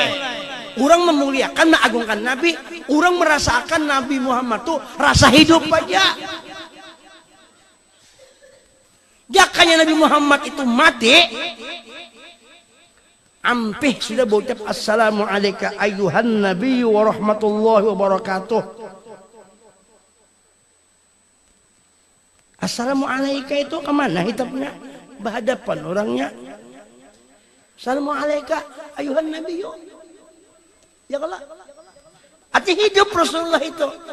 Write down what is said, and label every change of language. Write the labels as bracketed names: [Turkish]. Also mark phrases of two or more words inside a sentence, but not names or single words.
[Banjar] Orang memuliakan mengagungkan Nabi, orang merasakan Nabi Muhammad tuh rasa hidup aja. Jakanya Nabi Muhammad itu mati, ampih sudah bocap [Arabic] السلام عليكم أيها النبي ورحمة الله وبركاته. [Banjar] Assalamualaikum itu kemana hitapnya? Berhadapan orangnya. [Arabic] السلام عليكم أيها النبي. [Banjar] Ya kalau arti hidup Rasulullah itu.